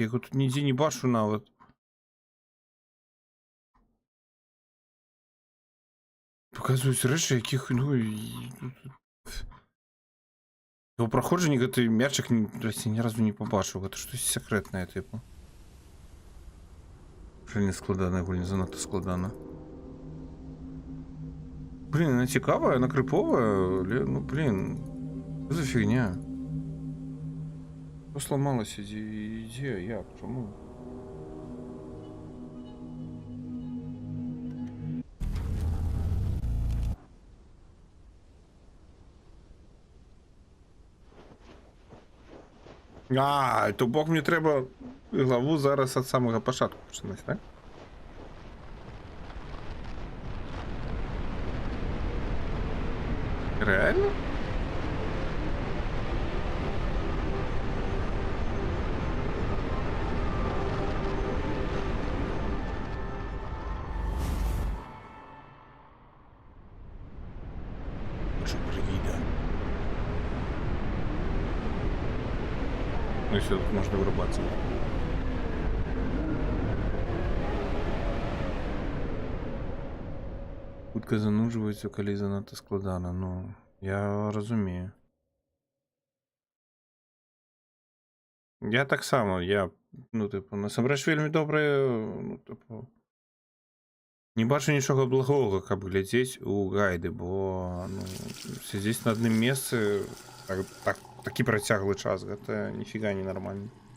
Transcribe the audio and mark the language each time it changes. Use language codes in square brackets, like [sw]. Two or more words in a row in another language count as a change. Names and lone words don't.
[be] Я яго тут нідзе не бачу нават. Паказваюць рэчы, якіх, ну... У праходжанні гэты мячык ні разу не пабачыў. Гэта штосьці сакрэтнае, тыпу. Вельмі складаная гульня, занадта складана. Блін, [uk] она цікавая, она крыповая, але, ну, блін, що за фігня? Що сломалося? Де? Як? Чому? [be] А, то бок мне треба главу зараз ад самага пачатку пачынаць, так? Реально? [uk] Що привіда? Ну і все, тут можна вирубатися. [be] Хутка зануджваецца, калі занадта складана. Ну, я разумею. Я таксама, ну, типу, насамрэч вельмі добрае, ну, типу, не бачу нічога благога, каб глядзець у гайды, бо, ну, сядзець на адным месцы такі працяглы час, гэта ніфіга не нармальна.